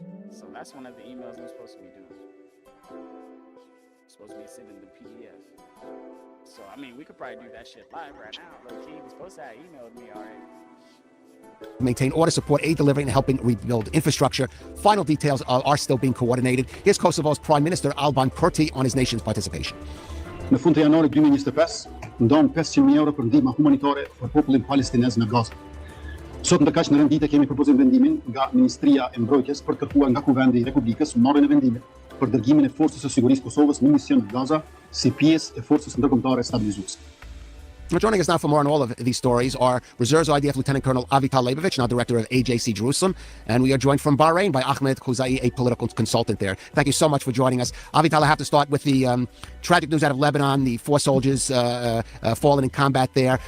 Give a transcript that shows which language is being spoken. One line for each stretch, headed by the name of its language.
English: So that's one of the emails I'm supposed to be doing. I'm supposed to be sending the PDF. So, I mean, we could probably do that shit live right now. Look, he was supposed to have emailed me already. Maintain order, support aid delivery, and helping rebuild infrastructure. Final details are still being coordinated. Here's Kosovo's Prime Minister Alban Kurti on his nation's participation.
Albanian: Në fund të janarit 2025, ndan 500 euro për ndihmë humanitare për popullin palestinez në Gazë. Sot ndërkaq në rendite kemi propozim vendimin nga Ministria e Mbrojtjes për të kërkuar nga Kuvendi i Republikës marrjen e vendimit për dërgimin e Forcës së Sigurisë Kosovës në mision në Gaza si pjesë e Forcës Ndërkombëtare Stabilizuese.
English: Now, joining us now for more on all of these stories are Reserves IDF Lieutenant Colonel Avital Leibovich, now Director of AJC Jerusalem, and we are joined from Bahrain by Ahmed Khuzai, a political consultant there. Thank you so much for joining us. Avital, I have to start with the tragic news out of Lebanon, the 4 soldiers fallen in combat there.